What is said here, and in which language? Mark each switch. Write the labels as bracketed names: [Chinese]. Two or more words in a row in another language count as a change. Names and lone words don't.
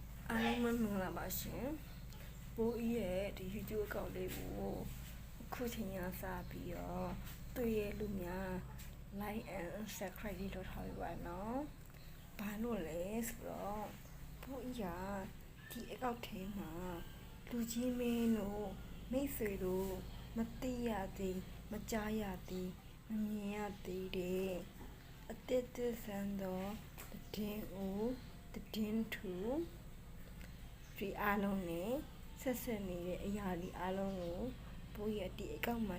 [Burmese] အားလုံးမင်္ဂလာပါရှင်။ပိုးဤရဲ့ဒီ video အကောင့်လေးကိုအခုချိန်ရစပြီးတော့တွေ့ရလူများ [English] like and subscribe [Burmese] လုပ်ထားပြီးပါနော်။ဘာလို့လဲဆိုတော့ပိုးဤကဒီအကောင့်ထဲမှာလူကြီးမင်းတို့မိတ်ဆွေတို့ မသိရသေးမကြားရသေးမမြင်ရသေးတဲ့အတစ်တစ်ဆန်းသောတင်းဦးတင်းထူဒီအားလုံးနဲ့ဆက်ဆက်နေတဲ့အရာဒီအားလုံးကိုပိုးရဒီအကောင့်မှာ